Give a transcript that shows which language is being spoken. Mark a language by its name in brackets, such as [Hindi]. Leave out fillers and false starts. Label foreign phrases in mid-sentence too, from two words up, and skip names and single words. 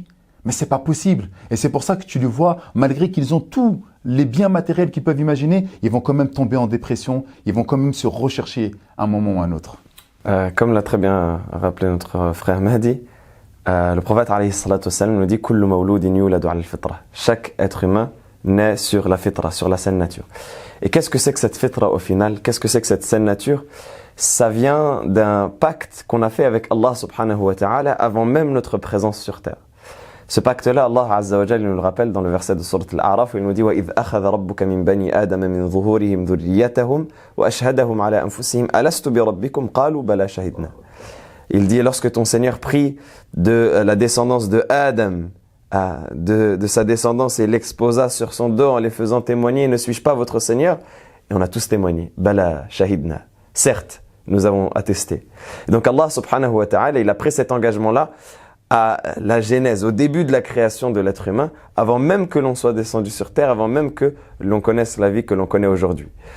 [French] Mais c'est pas possible. Et c'est pour ça que tu les vois, malgré qu'ils ont tous les biens matériels qu'ils peuvent imaginer, ils vont quand même tomber en dépression, ils vont quand même se rechercher un moment ou un autre. Comme l'a très bien rappelé notre frère Mahdi, le prophète [Arabic] عليه الصلاة والسلام [French] nous dit « [Arabic] كل مولود يولد على الفطرة [French] » Chaque être humain naît sur la fitra, sur la saine nature. Et qu'est-ce que c'est que cette fitra au final? Qu'est-ce que c'est que cette saine nature? Ça vient d'un pacte qu'on a fait avec Allah [Arabic] سبحانه وتعالى [French] avant même notre présence sur terre. Ce pacte-là, Allah [Arabic] عز وجل [French] nous le rappelle dans le verset de Surat Al-A'raf où il nous dit [Arabic] وَإِذْ أَخَذَ رَبُّكَ مِنْ بَنِي آدَمَ مِنْ ظُهُورِهِمْ ذُرِّيَّتَهُمْ وَأَشْهَدَهُمْ عَلَى أَنفُسِهِمْ أَلَسْتُ بِرَبِّكُمْ قَالُوا بَلَى شَهِدْنَا. [French] Il dit lorsque ton Seigneur prit de la descendance de Adam, de sa descendance et l'exposa sur son dos en les faisant témoigner, ne suis-je pas votre Seigneur? Et on a tous témoigné. [Arabic] بلى شهدنا. [French] Certes, nous avons attesté. Et donc Allah [Arabic] سبحانه وتعالى, [French] il a pris cet engagement-là à la genèse, au début de la création de l'être humain, avant même que l'on soit descendu sur terre, avant même que l'on connaisse la vie que l'on connaît aujourd'hui.